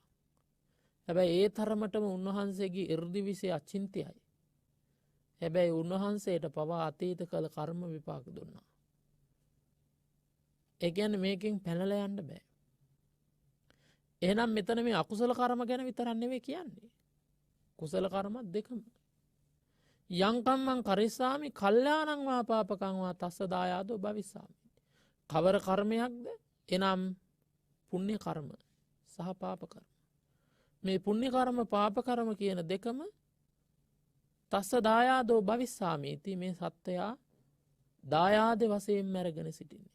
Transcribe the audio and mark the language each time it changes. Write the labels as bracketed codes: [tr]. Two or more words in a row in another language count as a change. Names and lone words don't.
[si] හැබැයි ඒ තරමටම උන්වහන්සේගේ 이르දි විෂය අචින්තියයි. හැබැයි උන්වහන්සේට පවා අතීත කළ කර්ම විපාක දුන්නා. ඒ කියන්නේ මේකෙන් පැනලා යන්න බෑ. එහෙනම් මෙතන මේ අකුසල කර්ම ගැන විතරක් නෙවෙයි කියන්නේ. කුසල කර්මත් දෙකම. [pi] යංකම්මං කරිස්සාමි කල්යාණං වා පාපකං වා තස්ස දායාදෝ භවිස්සාමි. [si] කවර කර්මයක්ද? එනම් පුණ්‍ය කර්ම සහ පාප කර්ම. මේ පුණ්‍ය කර්ම පාප කර්ම කියන දෙකම [pi] තස්ස දායාදෝ භවිස්සාමි [si] इति මේ සත්‍යයා දායාද වශයෙන් අරගෙන සිටින්නේ.